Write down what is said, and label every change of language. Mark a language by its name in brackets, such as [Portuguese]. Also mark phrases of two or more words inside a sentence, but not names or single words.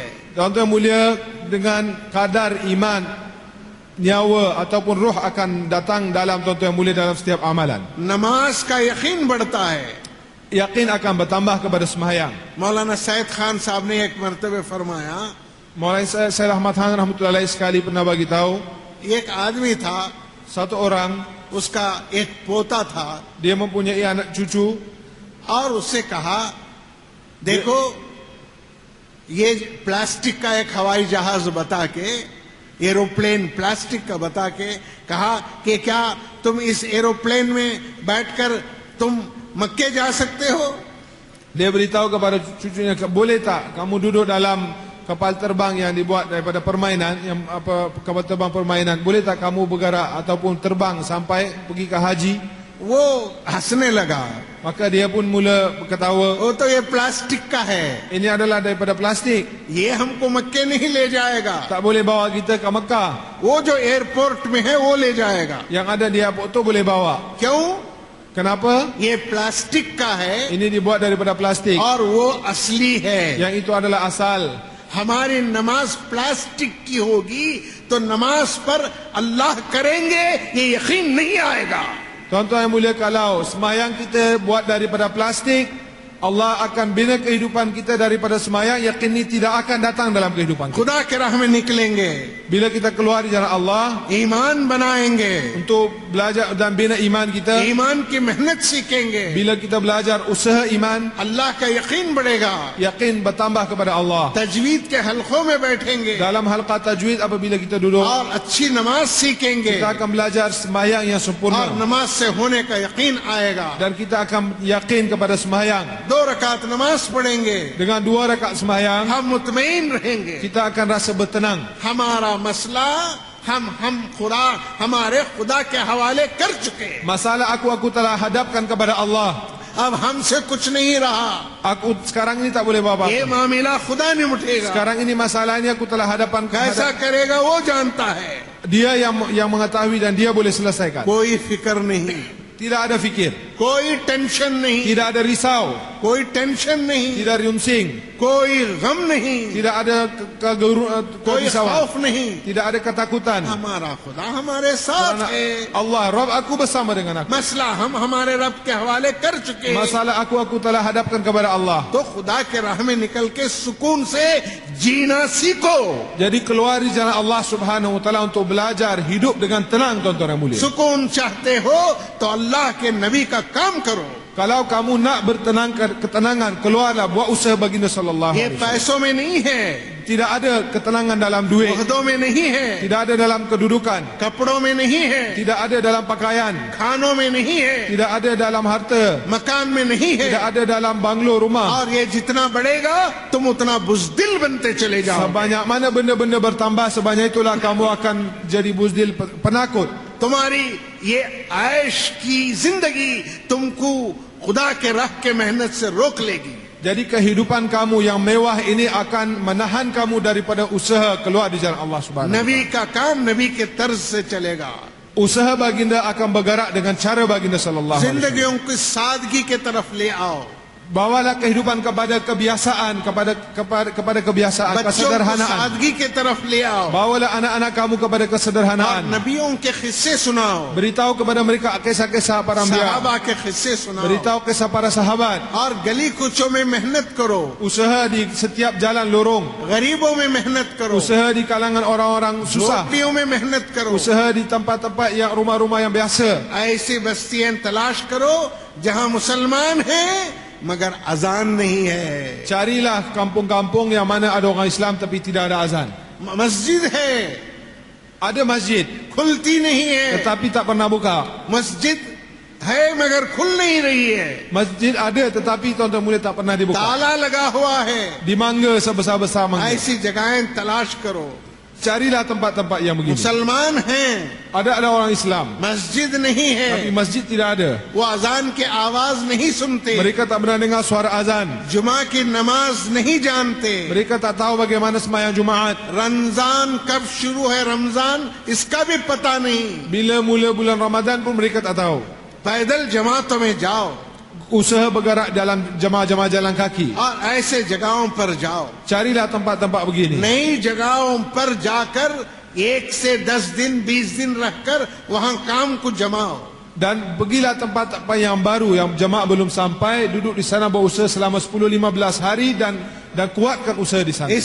[Malay] Tuan-tuan mulia, dengan kadar iman, nyawa ataupun roh akan datang dalam, tuan-tuan mulia, dalam setiap amalan. [Hindi] नमाज का यकीन बढ़ता है. [Malay] Yakin akan bertambah kepada sembahyang. [Hindi] मौलाना सैयद खान साहब ने एक मर्तबे फरमाया, [Malay] Maulana Sayyid Ahmad Khan rahmatullahi sekali pernah bagi tahu, [Hindi] एक आदमी था, [Malay] satu orang [Hindi] उसका एक पोता था, [Malay] dia mempunyai anak cucu, [Hindi] और उससे कहा देखो ये प्लास्टिक का एक हवाई जहाज बता के, एरोप्लेन प्लास्टिक का बता के कहा कि क्या तुम इस एरोप्लेन में बैठकर तुम मक्के जा सकते हो? [Malay] dia beritahu kepada cucunya, boleh tak kamu duduk dalam kapal terbang yang dibuat daripada permainan, yang apa, kapal terbang permainan, boleh tak kamu bergerak ataupun terbang sampai pergi ke haji? [Hindi] वो हंसने लगा, [Malay] Maka dia pun mula berketawa, [Hindi] वो तो ये प्लास्टिक का है, [Malay] ini adalah daripada plastik, [Hindi] ये हमको मक्के नहीं ले जाएगा. [Malay] tak boleh bawa kita ke Mekah. [Hindi] वो जो एयरपोर्ट में है वो ले जाएगा. [Malay] Yang ada di airport tu boleh bawa. [Hindi] क्यों? [Malay] Kenapa? [Hindi] ये प्लास्टिक का है [Malay] Ini dibuat daripada plastik, [Hindi] और वो असली है. [Malay] yang itu adalah asal. [Hindi] हमारी नमाज प्लास्टिक की होगी तो नमाज पर अल्लाह करेंगे ये यकीन नहीं आएगा. [Malay] Tuan-tuan yang mulia, kalau sembahyang kita buat daripada plastik, Allah akan bina kehidupan kita daripada sembahyang, yakin ini tidak akan datang dalam kehidupan kita. [Hindi] खुदा के राह में निकलेंगे, [Malay] Bila kita keluar di jalan Allah [Hindi] ईमान बनाएंगे, [Malay] untuk belajar dan bina iman kita, [Hindi] ईमान की मेहनत सीखेंगे, [Malay] bila kita belajar usaha iman, [Hindi] अल्लाह का यकीन बढ़ेगा. [Malay] yakin bertambah kepada Allah. [Hindi] तजवीद के हलकों में बैठेंगे [Malay] Dalam halqa tajwid apabila kita duduk, [Hindi] और अच्छी नमाज सीखेंगे [Malay] kita akan belajar sembahyang yang [Hindi] और [Malay] sempurna [Hindi] नमाज से होने का यकीन आएगा. [Malay] dan kita akan yakin kepada sembahyang. [Hindi] 2 रकात नमाज पढ़ेंगे, [Malay] Dengan 2 rakaat sembahyang, [Hindi] हम मुतमईन रहेंगे. [Malay] kita akan rasa bertenang. [Hindi] हमारा मसला हम खुदा हमारे खुदा के हवाले कर चुके. [Malay] Masalah aku telah hadapkan kepada Allah. [Hindi] अब हमसे कुछ नहीं रहा. [Malay] Aku sekarang ini tak boleh bawa [Hindi] ये [Malay] apa-apa. [Hindi] मामला खुदा ने उठेगा. [Malay] Sekarang ini masalah ini aku telah hadapan [Hindi] कैसा करेगा वो जानता है. [Malay] dia yang mengetahui dan dia boleh selesaikan. [Hindi] कोई फिक्र नहीं, [Malay] Tidak ada fikir, [Hindi] कोई टेंशन नहीं, [Malay] tidak ada risau, [Hindi] कोई टेंशन नहीं, [Malay] tidak riungsing, [Hindi] कोई गम नहीं, [Malay] tidak ada [Hindi] कोई [Malay] kerisauan, [Hindi] खौफ नहीं. [Malay] tidak ada ketakutan. [Hindi] हमारा खुदा हमारे साथ [Malay] Kerana [Hindi] है. [Malay] Allah, Rabb aku bersama dengan aku. [Hindi] मसला हम हमारे रब के हवाले कर चुके हैं. [Malay] Masalah aku telah hadapkan kepada Allah. [Hindi] तो खुदा के राह में निकल के सुकून से जीना सीखो. [Malay] Jadi keluar di jalan Allah [Arabic] سبحانه وتعالى [Malay] untuk belajar hidup dengan tenang, tuan-tuan yang mulia. [Hindi] सुकून चाहते हो तो अल्लाह के नबी का काम करो. [Malay] Kalau kamu nak ketenangan, keluarlah, buat usaha baginda sallallahu [Hindi] ये [Arabic] عليه وسلم. [Hindi] पैसों में नहीं है, [Malay] Tidak ada ketenangan dalam duit, [Hindi] ओहदों में नहीं है, [Malay] tidak ada dalam kedudukan, [Hindi] कपड़ों में नहीं है, [Malay] tidak ada dalam pakaian, [Hindi] खानों में नहीं है, [Malay] tidak ada dalam harta, [Hindi] मकान में नहीं है. [Malay] tidak ada dalam banglo rumah. [Hindi] और ये जितना बढ़ेगा तुम उतना बुज़दिल बनते चले जाओ. [Malay] Sebanyak mana benda-benda bertambah, sebanyak itulah kamu akan jadi buzdil, penakut. [Hindi] तुम्हारी ये ऐश की जिंदगी तुमको खुदा के राह के मेहनत से रोक लेगी. [Malay] Jadi kehidupan kamu yang mewah ini akan menahan kamu daripada usaha keluar di jalan Allah Subhanahu. [Hindi] नबी का काम नबी के तर्ज से चलेगा. [Malay] Usaha baginda akan bergerak dengan cara baginda [Arabic] صلى الله عليه وسلم. [Hindi] जिंदगियों की सादगी के तरफ ले आओ. [Malay] Bawalah kehidupan kepada kebiasaan, kepada kebiasaan, [Hindi] बच्चों को [Malay] kesederhanaan. [Hindi] सादगी के तरफ ले आओ. [Malay] Bawalah anak-anak kamu kepada [Hindi] और [Malay] kesederhanaan. [Hindi] नबियों के किस्से सुनाओ. [Malay] Beritahu kepada mereka kisah-kisah para anbiya. [Hindi] सहाबा के किस्से सुनाओ. [Malay] Beritahu kisah para sahabat. [Hindi] और गली कूचों में मेहनत करो. [Malay] Usaha di setiap jalan lorong. [Hindi] गरीबों में मेहनत करो. [Malay] Usaha di kalangan orang-orang susah. [Hindi] झोपड़ियों में मेहनत करो. [Malay] Usaha di tempat-tempat yang rumah-rumah yang biasa. [Hindi] ऐसी बस्तियां तलाश करो जहां मुसलमान हैं मगर अजान नहीं है. [Malay] Carilah kampung-kampung yang mana ada orang Islam tapi tidak ada azan. [Hindi] मस्जिद है, [Malay] Ada masjid [Hindi] खुलती नहीं है. [Malay] tetapi tak pernah buka. [Hindi] मस्जिद है मगर खुल नहीं रही है. [Malay] Masjid ada tetapi tuan-tuan mulia tak pernah dibuka. [Hindi] ताला लगा हुआ है. [Malay] Di mangga sebesar-besar mangga. [Hindi] ऐसी जगहें तलाश करो. [Malay] Carilah tempat-tempat yang begini. [Hindi] मुसलमान हैं, [Malay] Ada orang Islam [Hindi] मस्जिद नहीं है. [Malay] tapi masjid tidak ada. [Hindi] वो अजान के आवाज नहीं सुनते. [Malay] Mereka tak pernah dengar suara azan. [Hindi] जुमा की नमाज नहीं जानते. [Malay] Mereka tak tahu bagaimana sembahyang Jumaat. [Hindi] रमजान कब शुरू है, रमजान इसका भी पता नहीं. [Malay] Bila mula bulan Ramadan pun mereka tak tahu. [Hindi] पैदल जमातों में जाओ [Malay] Usaha bergerak dalam jemaah-jemaah jalan kaki. [Hindi] और ऐसे जगहों पर जाओ. [Malay] Carilah tempat-tempat begini. [Hindi] नई जगहों पर जाकर 1 से 10 दिन 20 दिन रहकर वहां काम को जमाओ. [Malay] Dan pergilah tempat-tempat yang baru yang jemaah belum sampai, duduk di sana berusaha selama 10-15 hari dan kuatkan usaha di sana.